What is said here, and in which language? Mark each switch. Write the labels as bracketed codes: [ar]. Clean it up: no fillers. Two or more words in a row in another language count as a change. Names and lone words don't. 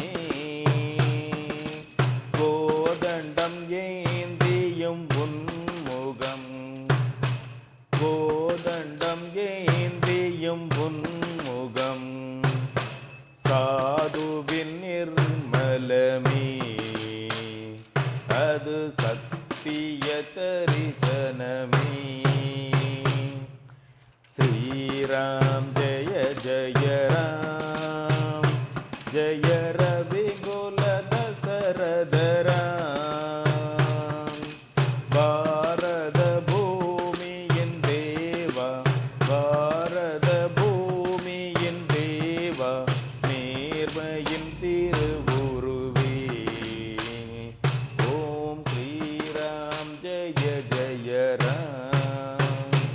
[ta] கோதண்டம் ஏந்தியும் உன்முகம், கோதண்டம் ஏந்தியும் உன்முகம், சாதுவின் நிர்மலமே அது சத்திய தரிசனமே। [sa] श्रीराम जय जय राम, जय रविकुल शरद राम। [ta] பாரத பூமியின் தேவா, பாரத பூமியின் தேவா, நேர்மையின் திருவுருவே। [sa] ॐ श्रीराम जय जय राम।